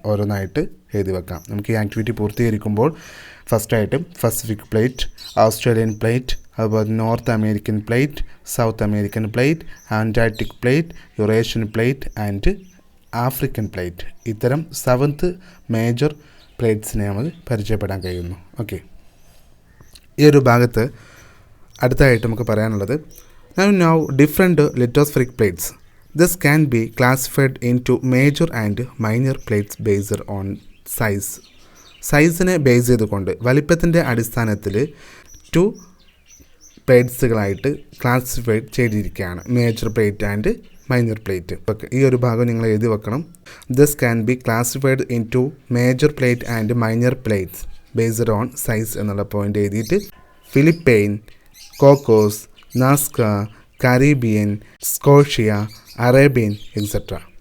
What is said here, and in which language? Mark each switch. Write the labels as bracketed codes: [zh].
[ml] ഓരോന്നായിട്ട് എഴുതി വെക്കാം. നമുക്ക് ഈ ആക്ടിവിറ്റി പൂർത്തീകരിക്കുമ്പോൾ ഫസ്റ്റായിട്ട് പസഫിക് പ്ലേറ്റ്, ഓസ്ട്രേലിയൻ പ്ലേറ്റ്, അതുപോലെ north American plate, south American plate, Antarctic plate, Eurasian plate and African plate, ഇത്തരം 7th മേജർ പ്ലേറ്റ്സിനെ നമ്മൾ പരിചയപ്പെടാൻ കഴിയുന്നു. ഓക്കെ, ഈ ഒരു ഭാഗത്ത് അടുത്തായിട്ട് നമുക്ക് പറയാനുള്ളത് [en] now different lithospheric plates. This can be classified into major and minor plates based on size. [ml] സൈസിനെ base ചെയ്തുകൊണ്ട് വലിപ്പത്തിൻ്റെ അടിസ്ഥാനത്തിൽ 2 പ്ലേറ്റ്സുകളായിട്ട് ക്ലാസിഫൈഡ് ചെയ്തിരിക്കുകയാണ്, major plate and minor plate. Okay, ഈ ഒരു ഭാഗം നിങ്ങൾ എഴുതി വെക്കണം. [en] this can be classified into major plate and minor plates based on size [ml] എന്നുള്ള പോയിന്റ് എഴുതിയിട്ട് [en] Philippine, Cocos, Nazca, Caribbean, Scotia, Arabian etc.